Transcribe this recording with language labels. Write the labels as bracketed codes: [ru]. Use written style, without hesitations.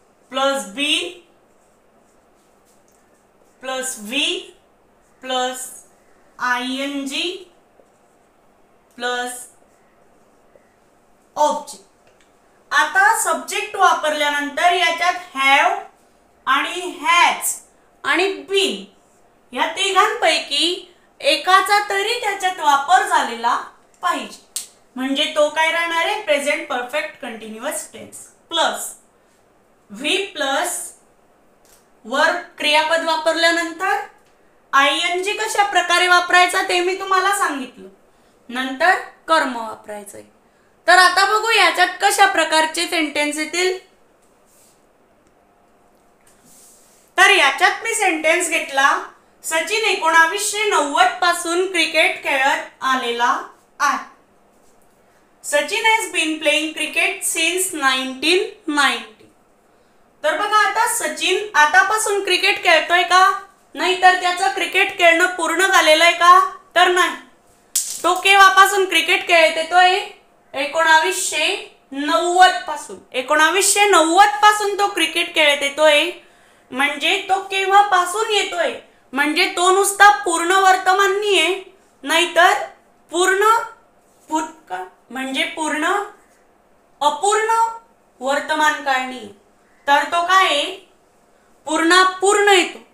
[en] Plus B plus V plus ING plus object. [mr] आता subject वापरल्यानंतर याच्यात हॅव आणि हॅज आणि बीन या तिघांपैकी एकाचा तरी त्याच्यात वापर झालेला पाहिजे, म्हणजे तो काय राहणार आहे, present perfect continuous tense. Plus V plus verb क्रियापद वापरल्यानंतर ING कशा प्रकारे वापरायचा ते मी तुम्हाला सांगितलं, नंतर कर्म वापरायचंय. तर आता बघू याच्यात कशा प्रकारचे सेंटेन्स येतील. तर याच्यात मी सेंटेन्स घेतला, सचिन 1990 पासून क्रिकेट खेळत आलेला आहे. [en] Sachin has been playing cricket since 1990. [mr] तर बघा आता सचिन आतापासून क्रिकेट खेळतोय का, नाही तर त्याचं क्रिकेट खेळणं पूर्ण झालेलं आहे का, तर नाही. तो केव्हापासून क्रिकेट खेळत येतोय, 1990 पासून. 1990 पासून तो क्रिकेट खेळत येतोय, म्हणजे तो केव्हापासून येतोय, म्हणजे तो नुसता पूर्ण वर्तमान नाहीये, नाहीतर पूर्ण भूतकाळ म्हणजे पूर्ण अपूर्ण वर्तमान काळ नाही, तर तो काय पूर्ण येतो.